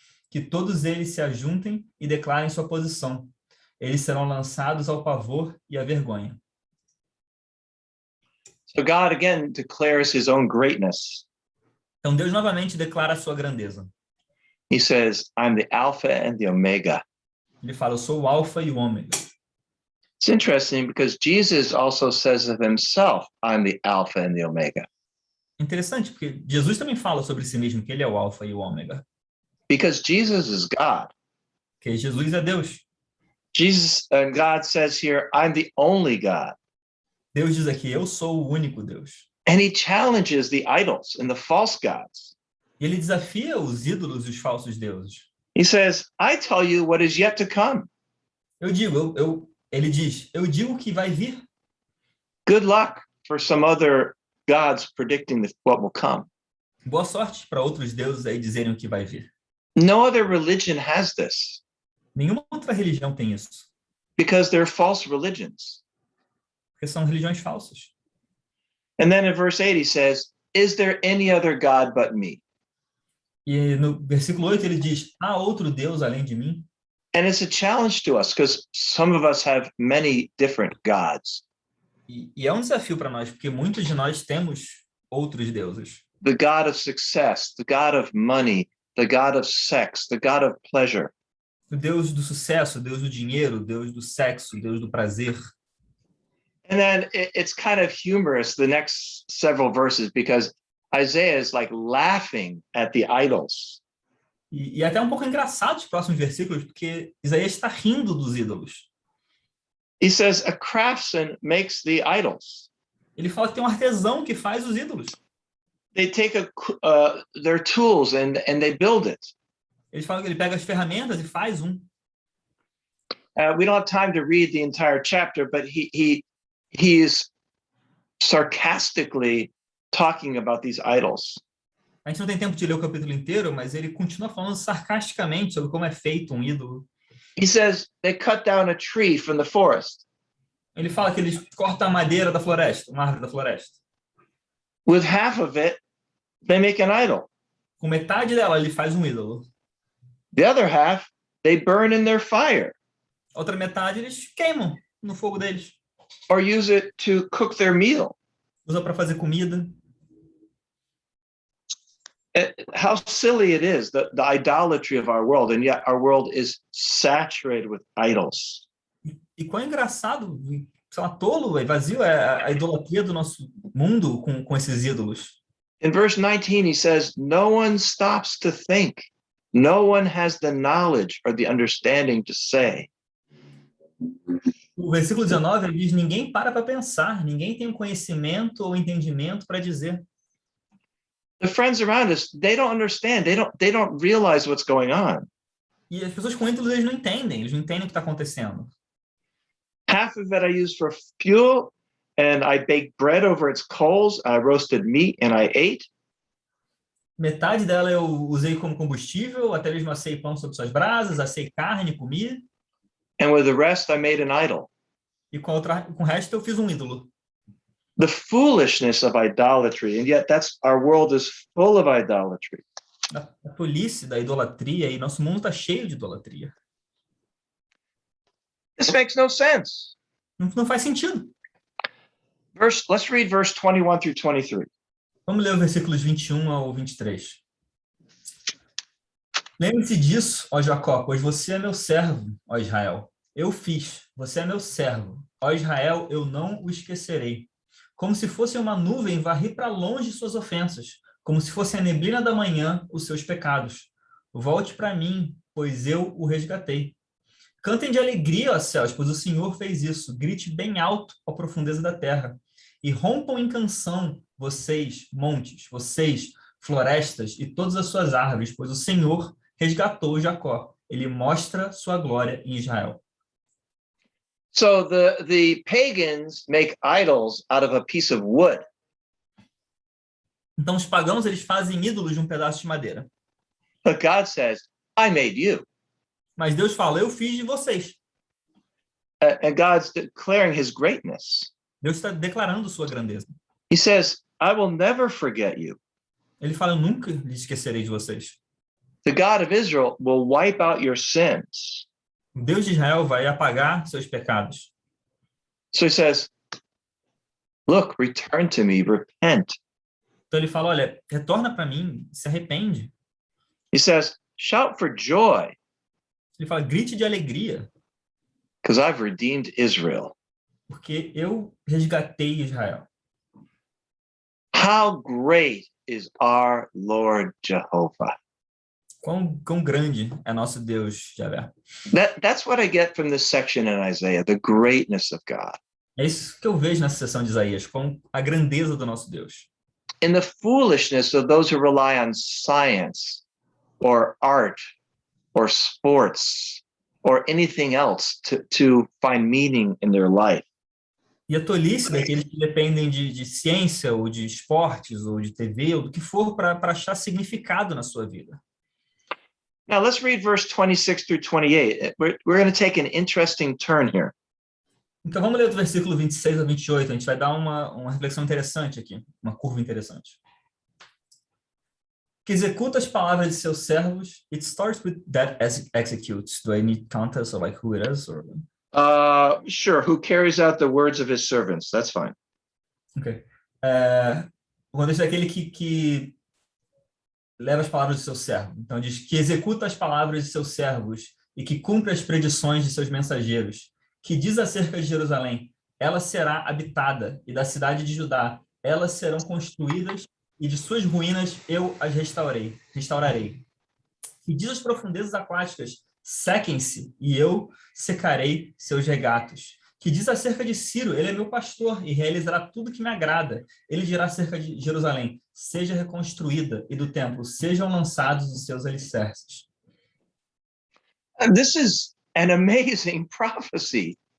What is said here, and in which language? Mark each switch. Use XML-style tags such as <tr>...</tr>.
<pt>Que todos eles se ajuntem e declarem sua posição. Eles serão lançados ao pavor e à vergonha.</pt> <en>So God again declares his own greatness.</en> <pt>Então Deus novamente declara a sua grandeza.</pt> <en>He says, I'm the Alpha and the Omega.</en> <pt>Ele fala, eu sou o Alfa e o Ômega.</pt> <en>It's interesting because Jesus also says of himself, I'm the Alpha and the Omega.</en> <pt>Interessante, porque Jesus também fala sobre si mesmo, que ele é o Alfa e o Ômega.</pt> <en>Because Jesus is God.</en> <pt>Que Jesus é Deus.</pt> <en>Jesus and God says here, I'm the only God.</en> <pt>Deus diz aqui, eu sou o único Deus.</pt> <en>And he challenges the idols and the false gods.</en> <pt>E ele desafia os ídolos e os falsos deuses.</pt> <en>He says, I tell you what is yet to come.</en> <pt>Ele diz, eu digo que vai vir.</pt> <en>Good luck for some other gods predicting what will come.</en> <pt>Boa sorte para outros deuses aí dizerem o que vai vir.</pt> <en>No other religion has this.</en> <pt>Nenhuma outra religião tem isso.</pt> <en>Because they're false religions.</en> <pt>Porque são religiões falsas.</pt> <en>And then in verse 8 he says, is there any other God but me?</en> <pt>E no versículo 8 ele diz, há outro Deus além de mim?</pt> <en>And it's a challenge to us because some of us have many different gods.</en> <pt>E é um desafio para nós, porque muitos de nós temos outros deuses.</pt> <en>The God of success, the God of money, the God of sex, the God of pleasure.</en> <pt>O Deus do sucesso, o Deus do dinheiro, o Deus do sexo, o Deus do prazer.</pt> <en>And then it's kind of humorous, the next several verses, because Isaiah is like laughing at the idols.</en> <pt>E até um pouco engraçado os próximos versículos, porque Isaías está rindo dos ídolos.</pt> <en>He says, a craftsman makes the idols.</en> <pt>Ele fala que tem um artesão que faz os ídolos.</pt> <en>They take their tools and they build it.</en> <pt>Ele fala que ele pega as ferramentas e faz um.</pt> <en>We don't have time to read the entire chapter, but he is sarcastically talking about these idols.</en> <pt>A gente não tem tempo de ler o capítulo inteiro, mas ele continua falando sarcasticamente sobre como é feito um ídolo.</pt> <en>He says they cut down a tree from the forest.</en> <pt>Ele fala que eles cortam a madeira da floresta, uma árvore da floresta.</pt> <en>With half of it, they make an idol.</en> <pt>Com metade dela, ele faz um ídolo.</pt> <en>The other half, they burn in their fire.</en> <pt>Outra metade, eles queimam no fogo deles.</pt> <en>Or use it to cook their meal.</en> <pt>Usa para fazer comida.</pt> <en>How silly it is, the idolatry of our world, and yet our world is saturated with idols.</en> <pt>E quão engraçado, sei lá, tolo, vazio é a idolatria do nosso mundo com esses ídolos.</pt> <en>In verse 19, he says, no one stops to think. No one has the knowledge or the understanding to say.</en> <pt>O versículo 19 ele diz: ninguém para pensar, ninguém tem o conhecimento ou entendimento para dizer.</pt> <en>The friends around us, they don't understand. They don't realize what's going on.</en> <pt>E as pessoas com ídolos, eles não entendem o que está acontecendo.</pt> <en>Half of it I use for fuel, and I baked bread over its coals. I roasted meat and I ate.</en> <pt>Metade dela eu usei como combustível, até mesmo assei pão sobre suas brasas, assei carne, comi.</pt> <en>And with the rest, I made an idol.</en> <pt>E com o resto eu fiz um ídolo.</pt> <en>The foolishness of idolatry, and yet our world is full of idolatry.</en> <pt>A tolice da idolatria, e nosso mundo está cheio de idolatria.</pt> <en>This makes no sense.</en> <pt>Não faz sentido.</pt> <en>Let's read verse 21 through 23.</en> <pt>Vamos ler os versículos 21 ao 23. Lembre-se disso, ó Jacó, pois você é meu servo, ó Israel. Eu fiz, você é meu servo. Ó Israel, eu não o esquecerei. Como se fosse uma nuvem, varri para longe suas ofensas. Como se fosse a neblina da manhã, os seus pecados. Volte para mim, pois eu o resgatei. Cantem de alegria, ó céus, pois o Senhor fez isso. Grite bem alto, ó profundeza da terra. E rompam em canção, vocês, montes, vocês, florestas e todas as suas árvores, pois o Senhor resgatou Jacó. Ele mostra sua glória em Israel.</pt> <en>So the pagans make idols out of a piece of wood.</en> <pt>Então os pagãos, eles fazem ídolos de um pedaço de madeira.</pt> <en>But God says, I made you.</en> <pt>Mas Deus fala, eu fiz de vocês.</pt> <en>And God's declaring his greatness.</en> <pt>Deus está declarando sua grandeza.</pt> <en>He says, I will never forget you.</en> <pt>Ele fala, eu nunca lhe esquecerei de vocês.</pt> <en>The God of Israel will wipe out your sins.</en> <pt>O Deus de Israel vai apagar seus pecados.</pt> <en>So he says, look, return to me, repent.</en> <pt>Então ele fala, olha, retorna para mim, se arrepende.</pt> <en>He says, shout for joy.</en> <pt>Ele fala, grite de alegria.</pt> <en>Because I've redeemed Israel.</en> <pt>Porque eu resgatei Israel.</pt> <en>How great is our Lord Jehovah?</en> <pt>Quão grande é nosso Deus, Javé.</pt> <en>That's what I get from this section in Isaiah, the greatness of God.</en> <pt>É isso que eu vejo nessa seção de Isaías, com a grandeza do nosso Deus.</pt> <en>In the foolishness of those who rely on science or art or sports or anything else to find meaning in their life.</en> <pt>E a tolice daqueles que dependem de ciência, ou de esportes, ou de TV, ou do que for, para achar significado na sua vida.</pt> <en>Now let's read verse 26 through 28. We're going to take an interesting turn here.</en> <pt>Então vamos ler do versículo 26 a 28, a gente vai dar uma reflexão interessante aqui, uma curva interessante. Que executa as palavras de seus servos,</pt> <en>it starts with that executes. Do I need context or like who it is? Or... Sure, who carries out the words of his servants. That's fine. Ok.</en> <pt>O contexto é aquele que leva as palavras do seu servo. Então diz que executa as palavras de seus servos e que cumpre as predições de seus mensageiros, que diz acerca de Jerusalém: ela será habitada, e da cidade de Judá, elas serão construídas, e de suas ruínas eu as restaurarei. Que diz às profundezas aquáticas: sequem-se, e eu secarei seus regatos. Que diz acerca de Ciro: ele é meu pastor e realizará tudo que me agrada. Ele dirá acerca de Jerusalém: seja reconstruída, e do templo sejam lançados os seus alicerces.</pt> <en>And this is an amazing prophecy.</en>